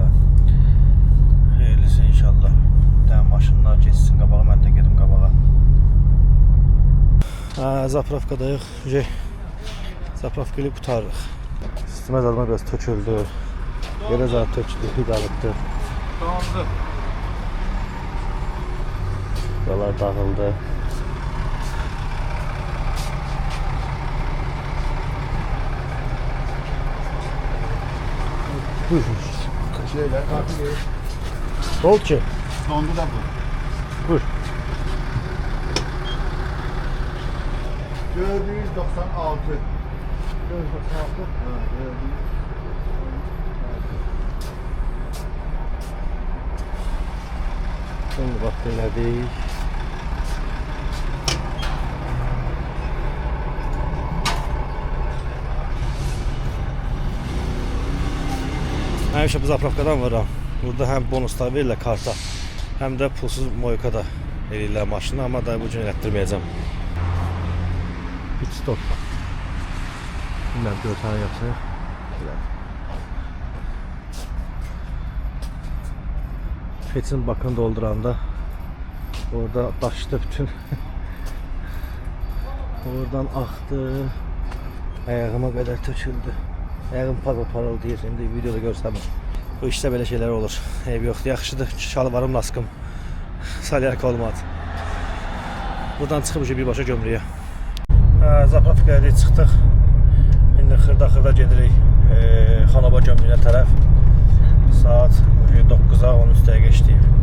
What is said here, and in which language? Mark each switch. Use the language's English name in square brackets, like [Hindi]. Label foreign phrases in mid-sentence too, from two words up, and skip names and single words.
[Azerbaijani] Xeyirlisi inşallah. Dən maşınlar geçsin qabağa, mən də gedim qabağa. Zapravkadayıq. Zapravkayı qutarırıq. Sistemə zadına biraz töküldü. Yerə zat töküldü, dağıtdı. Tamamdır. Buralar dağıldı. Buyur. [Turkish] Şeyler, kartı [Azerbaijani] Oldu ki. dondu da bu. Buyur. 496. 496. [Turkish] Şimdi bak [Azerbaijani] elədik. Həmişə bu zapravkadan vuram. Burada həm bonuslar verirlər karta, həm də pulsuz moyka da eləyirlər maşını, amma da bu gün elətdirməyəcəm. Pit stop. [Turkish] Bilməm, 4 tane yapsın. [Azerbaijani] Petin bakını dolduranda orada daşdı bütün. Oradan aktı. Ayağıma kadar töküldü. Ayağım parıldayır. Şimdi videoda görsəm. [Turkish] Bu işte böyle şeyler olur. [Azerbaijani] Ev yoxdur. Yaxşıdır. Şalvarım laskım. Salyarka olmadı. Buradan çıxıb birbaşa gömrüyə. Zapravkaya çıxdıq. İndi xırda gedirik Xanaba gömrüyünə tərəf. Saat 9'a 13 dəqiqə işləyib.